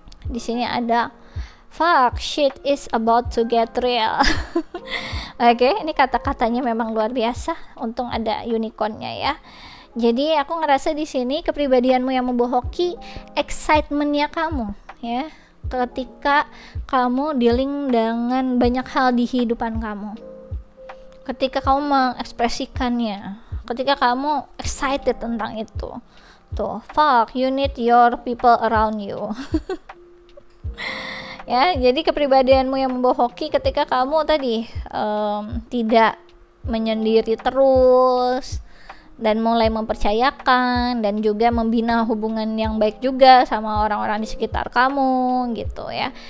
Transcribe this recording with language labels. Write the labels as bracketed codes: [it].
[en] Di sini ada fuck, shit is about to get real. [id] Oke, ini kata-katanya memang luar biasa. Untung ada unicornnya ya. Jadi aku ngerasa di sini kepribadianmu yang membawa hoki, excitementnya kamu ya, ketika kamu dealing dengan banyak hal di kehidupan kamu, ketika kamu mengekspresikannya, ketika kamu excited tentang itu. [en] Tuh, fuck, you need your people around you. [id] Ya, jadi kepribadianmu yang membawa hoki ketika kamu tadi tidak menyendiri terus, dan mulai mempercayakan dan juga membina hubungan yang baik juga sama orang-orang di sekitar kamu gitu ya.